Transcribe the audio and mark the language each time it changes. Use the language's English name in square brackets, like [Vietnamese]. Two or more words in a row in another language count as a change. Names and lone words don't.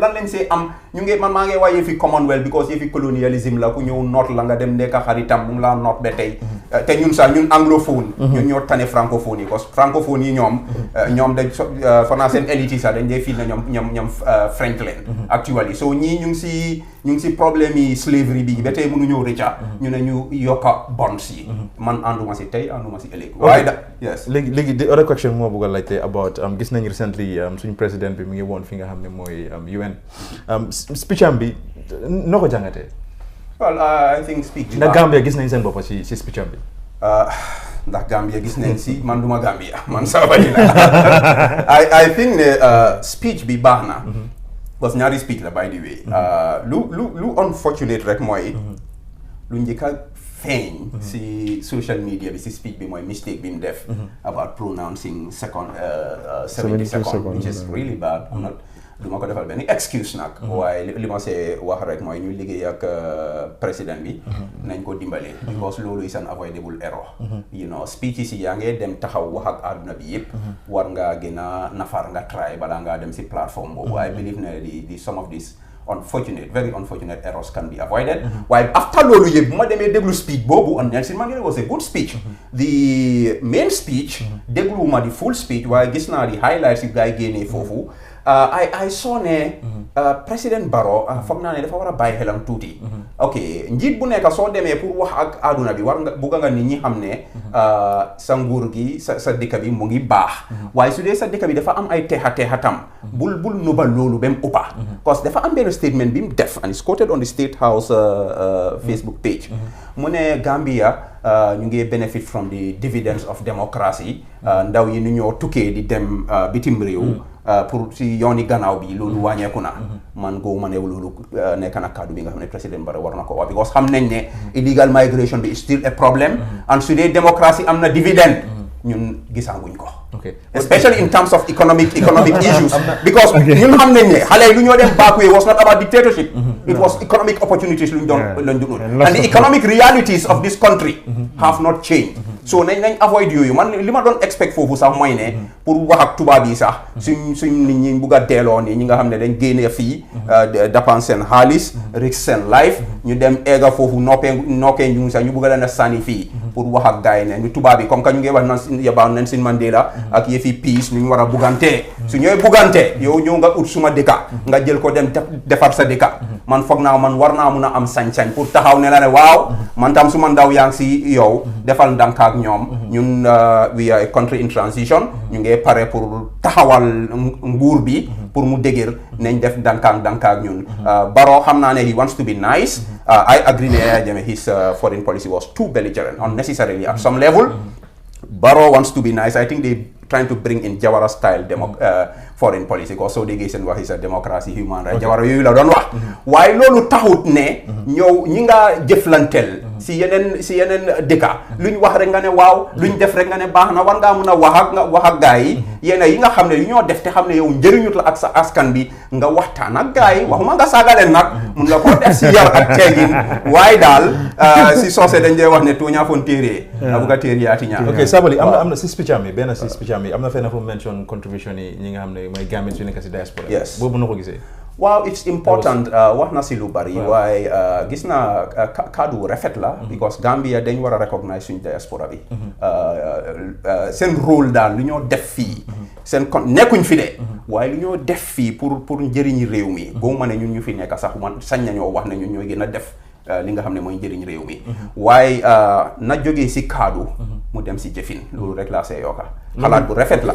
[Wolof] lan lañ see am ñu ngi man maa ngi wax yëfi commonwealth because yëfi colonialisme la ku ñëw noot la nga dem nekk xaritam mu ngi laa noot ba tey te ñun sax ñun anglophone ñun ñoo tane francophonie [French] parce que [Wolof] francophone yi ñoom dañ fanaa seen élite yi sax dañ dee fii na ñoom French leen [English] actually so [Wolof] ñii ñu ngi si problème yi slavery bi ba tey mënu ñëw rëcca ñu ne ñu yokka bonds yi man ànduma si tey ànduma si ëllëg waaye yes léegi [English] the other question [Wolof] moo bëgg a laajte about gis nañ recently suñu président bi mu ngi woon fi nga xam ne mooy [English] UN speech [Wolof] am bi noo ko jàngatee [English] well I think speech [Wolof] ndax Gambia gis nañ seen bopp si speech am bi ndax Gambia gis nañ si man duma Gambia man Sabally la [English] I think [Wolof] ne speech bi baax na [French] parce que [Wolof] ñaari speech la [English] by the way [Wolof] lu unfortunate rek mooy lu njëkk a feeñ si [English] social media [Wolof] bi si speech bi mooy mistake bi mu def [English] about pronouncing 70 seconds which is really bad [Wolof] du ma ko defal benn excuse nag waaye li ma see wax rek mooy ñu liggéey ak président bi nañ ko dimbale because loolu [English] is an avoidable error [Wolof] speeches yi yaa ngee dem taxaw wax ak àdduna bi yëpp war ngaa gën a nafar nga try balaa ngaa dem si plateforme boobu [English] I believe [Wolof] ne di [English] some of these very unfortunate errors can be avoided [Wolof] waaye after loolu yëpp bu ma demee déglu speech boobu [English] on Nelson Mandela was a good speech the main speech [Wolof] déglu ma di [English] full speech [Wolof] waaye gis naa di highlights yi gars yi génnee foofu [English] I saw [Wolof] ne président Barrow foog naa ne dafa war a bàyyi xelam tuuti. ok njiit bu nekk soo demee pour wax ak àdduna bi war nga bugga nga nit ñi xam ne sa nguur gi sa dëkk bi mu ngi baax. waaye su dee sa dëkk bi dafa am ay teexa tam. bul nubal loolu ba mu uppa. [English] parce que [Wolof] dafa am benn [English] statement [Wolof] bi mu def [English] and it's quoted on the State House Facebook page. [Wolof] mu ne [English] Gambia [Wolof] ñu ngi [English] benefit from the dividends of democracy. [Wolof] ndaw yi nu ñoo tukkee di dem bitim réew. pour si yooni gannaaw bi loolu wàññeeku na. man góobu ma ne loolu nekk na kaddu bi nga xam ne président Barrow war na ko wax because xam nañ ne [English] illegal migration [Wolof] bi [English] is still a problem. [Wolof] and su dee démocratie am na dividend. ñun gisaanguñ ko. [English] especially in terms of economic issues. [Wolof] because ñun xam nañ ne xale yi lu ñoo dem [English] back way was not about dictatorship. it was economic opportunities [Wolof] lu ñu doon [English] and the economic realities of this country have not changed. [Wolof] so nañ avoid yooyu man li ma doon expect foofu sax mooy ne pour wax ak tubaab yi sax suñ nit ñi bugg a delloo nii ñi nga xam ne dañ génnee fii dépense seen xaalis risk seen life ñu dem egga foofu nokkee ñu sax ñu bugg a leen a sànni fii pour wax ak gars yi ne ñu tubaab yi comme que ñu ngi wax nan yabaa Nelson Mandela ak yëfi peace ñu war a buggante su ñooy buggante yow ñëw nga ut suma dëkka nga jël ko dem defar sa dëkka man foog naa man war naa mun a am sañ-sañ pour taxaw ne la ne waaw man tam suma ndaw yaa ngi si yow defal ndànk ñoom ñun [English] we are a country in transition [Wolof] ñu ngi pare pour taxawal nguur bi pour mu dëgër nañ def dankaak ñun Barrow xam naa ne [English] he wants to be nice. I agree ne his foreign policy was too belligerent unnecessarily at some level. Barrow wants to be nice. I think they trying to bring in Jawara style foreign policy [Wolof] because so déggee seen wax [English] is a democracy human rights [Wolof] Jawara yooyu la doon wax waaye loolu taxut ne ñëw ñi nga jëflanteel si yeneen dëkka luñ wax rek nga ne waaw luñ def rek nga ne baax na war ngaa mun a wax ak gaa yi yéen yi nga xam ne yu ñoo def te xam ne yow njëriñut la ak sa askan bi nga waxtaan ak gaa yi waxuma nga saagaleen nag mun nga ko def si yar ak teegin waaye daal si soose dañ dee wax ne tuuñaa foon téere na bugg a téere yaati ñaar. ok Sabally am na si speech am yi benn si speech am yi am na fenn fu mention contribution yi ñi nga xam ne mooy Gambians yu nekk si diaspora. [English] yes [Wolof] boobu na ko gisee. waaw [English] it's important [Wolof] wax na si lu bari waaye gis naa kaddu rafet la because Gambia dañ war a recognize suñ diaspora bi seen rôle daal lu ñoo def fii seen nekkuñ fi de waaye lu ñoo def fii pour njëriñi réew mi boo ma ne ñun ñu fi nekk sax man sañ nañoo wax ne ñun ñooy gën a def li nga xam ne mooy njëriñ réew mi waaye na jógee si kaddu mu dem si jëfin loolu rek laa see yokka xalaat bu rafet la.